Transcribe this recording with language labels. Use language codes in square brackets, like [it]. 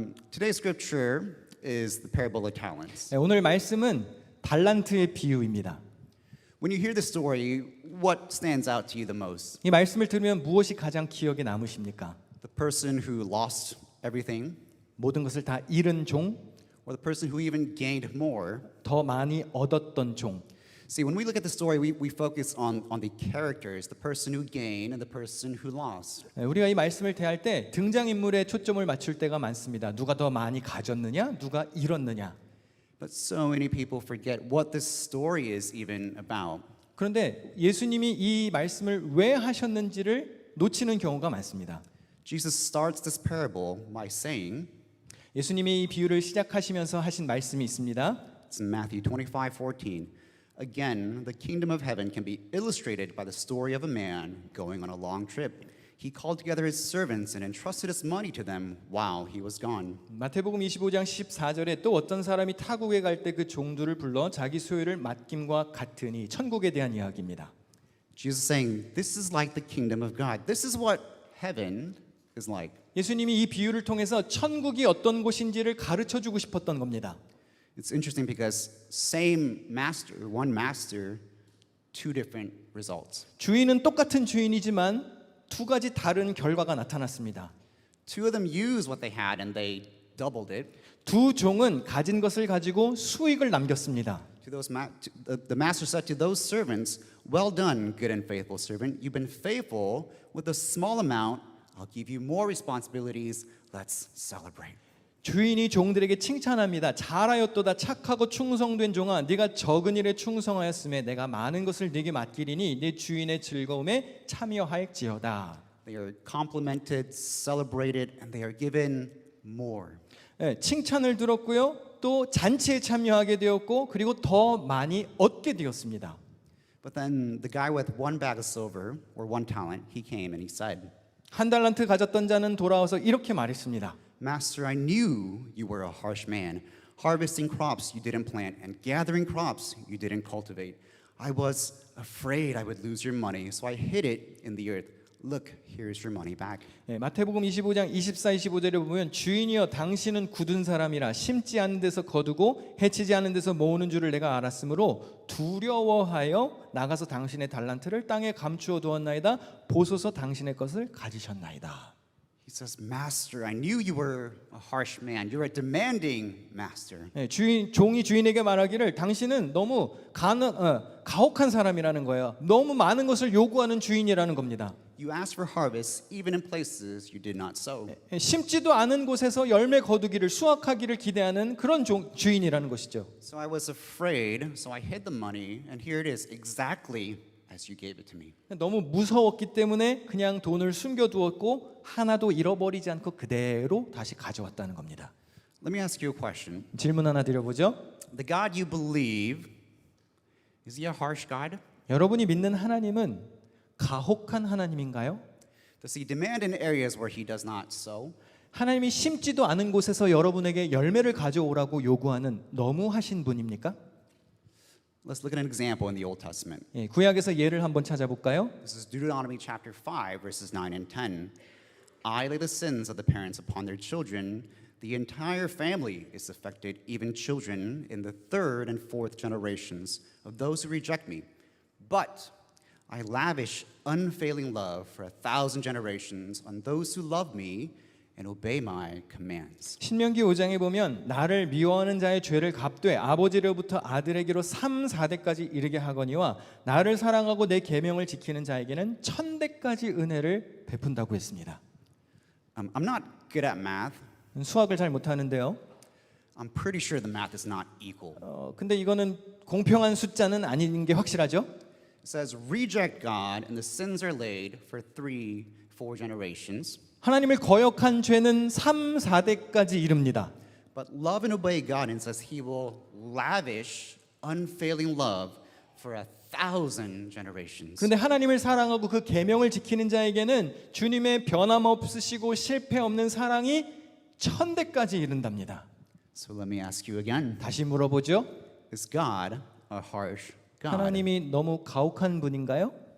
[en] Today's scripture is the parable of talents. [ko] 네, 오늘 말씀은 달란트의 비유입니다. [en] When you hear the story, what stands out to you the most? [ko] 이 말씀을 들으면 무엇이 가장 기억에 남으십니까? [en] The person who lost everything, [ko] 모든 것을 다 잃은 종, [en] or the person who even gained more? [ko] 더 많이 얻었던 종. [en] See, when we look at the story, we focus on the characters, the person who gained and the person who lost. [ko] 네, 우리가 이 말씀을 대할 때 등장인물에 초점을 맞출 때가 많습니다. 누가 더 많이 가졌느냐, 누가 잃었느냐. [en] But so many people forget what this story is even about. [ko] 그런데 예수님이 이 말씀을 왜 하셨는지를 놓치는 경우가 많습니다. [en] Jesus starts this parable by saying, [ko] 예수님이 이 비유를 시작하시면서 하신 말씀이 있습니다. [en] it's in Matthew 25:14. Again, the kingdom of heaven can be illustrated by the story of a man going on a long trip. He called together his servants and entrusted his money to them while he was gone. [ko] 마태복음 25장 14절에 또 어떤 사람이 타국에 갈 때 그 종들을 불러 자기 소유를 맡김과 같으니 천국에 대한 이야기입니다. [en] Jesus is saying, this is like the kingdom of God. This is what heaven is like. [ko] 예수님이 이 비유를 통해서 천국이 어떤 곳인지를 가르쳐 주고 싶었던 겁니다. [en] It's interesting because same master, one master, two different results. [ko] 주인은 똑같은 주인이지만 두 가지 다른 결과가 나타났습니다. [en] Two of them used what they had and they doubled it. [ko] 두 종은 가진 것을 가지고 수익을 남겼습니다. [en] The master said to those servants, well done, good and faithful servant. You've been faithful with a small amount. I'll give you more responsibilities. Let's celebrate. [ko] 주인이 종들에게 칭찬합니다. 잘하였도다 착하고 충성된 종아, 네가 적은 일에 충성하였음에 내가 많은 것을 네게 맡기리니 네 주인의 즐거움에 참여할지어다. [en] They are complimented, celebrated, and they are given more. [ko] 네, 칭찬을 들었고요. 또 잔치에 참여하게 되었고 그리고 더 많이 얻게 되었습니다. [en] But then the guy with one bag of silver or one talent, he came and he said, [ko] 한 달란트 가졌던 자는 돌아와서 이렇게 말했습니다. [en] Master, I knew you were a harsh man, harvesting crops you didn't plant and gathering crops you didn't cultivate. I was afraid I would lose your money, so I hid it in the earth. Look, here's your money back. [ko] 네, 마태복음 25장 24, 25절에 보면 주인이여 당신은 굳은 사람이라 심지 않은 데서 거두고 해치지 않은 데서 모으는 줄을 내가 알았으므로 두려워하여 나가서 당신의 달란트를 땅에 감추어 두었나이다. 보소서 당신의 것을 가지셨나이다. [en] He says, Master, I knew you were a harsh man. You're a demanding master. [ko] 네, 종이 주인에게 말하기를 당신은 너무 가혹한 사람이라는 거예요. 너무 많은 것을 요구하는 주인이라는 겁니다. [en] You asked for harvest even in places you did not sow. [ko] 심지도 않은 곳에서 열매 거두기를 수확하기를 기대하는 그런 주인이라는 것이죠. [en] So I was afraid, so I hid the money, and here it is exactly as you gave it to me. [ko] 너무 무서웠기 때문에 그냥 돈을 숨겨두었고 하나도 잃어버리지 않고 그대로 다시 가져왔다는 겁니다. [en] Let me ask you a question. [ko] 질문 하나 드려보죠. [en] The God you believe, is he a harsh God? [ko] 여러분이 믿는 하나님은 가혹한 하나님인가요? [en] Does he demand in areas where he does not sow? [ko] 하나님이 심지도 않은 곳에서 여러분에게 열매를 가져오라고 요구하는 너무하신 분입니까? [en] Let's look at an example in the Old Testament. [ko] 예, 구약에서 예를 한번 찾아볼까요? [en] This is Deuteronomy chapter 5, verses 9 and 10. I lay the sins of the parents upon their children. The entire family is affected, even children in the third and fourth generations of those who reject me. But I lavish unfailing love for 1,000 generations on those who love me and obey my commands. [ko] 신명기 5장에 보면 나를 미워하는 자의 죄를 갚되 아버지로부터 아들에게로 3, 4대까지 이르게 하거니와 나를 사랑하고 내 계명을 지키는 자에게는 1000대까지 은혜를 베푼다고 했습니다. [en] I'm not good at math. [ko] 수학을 잘 못하는데요. [en] I'm pretty sure the math is not equal. [ko] 근데 이거는 공평한 숫자는 아닌 게 확실하죠. [en] It says, reject God and the sins are laid for 3, 4 generations. [ko] 하나님을 거역한 죄는 3, 4대까지 이릅니다. [en] But love and obey God and says he will lavish unfailing love for 1,000 generations. [ko] 그런데 하나님을 사랑하고 그 계명을 지키는 자에게는 주님의 변함없으시고 실패 없는 사랑이 1000대까지 이른답니다. [en] So let me ask you again. [ko] 다시 물어보죠. [en] Is God a harsh God? [ko] 하나님이 너무 가혹한 분인가요?